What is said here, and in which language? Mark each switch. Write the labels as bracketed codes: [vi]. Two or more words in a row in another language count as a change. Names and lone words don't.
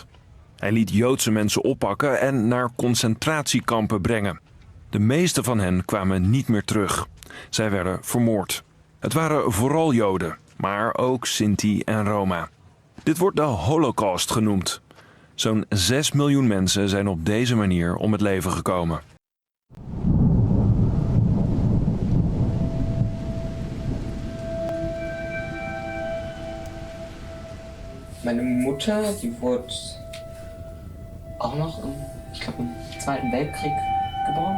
[nl] Hij liet Joodse mensen oppakken en naar concentratiekampen brengen. De meeste van hen kwamen niet meer terug. Zij werden vermoord. Het waren vooral Joden, maar ook Sinti en Roma. Dit wordt de holocaust genoemd. Zo'n 6 miljoen mensen zijn op deze manier om het leven gekomen. [de] Meine Mutter, die wurde auch noch ich glaube, im Zweiten Weltkrieg geboren.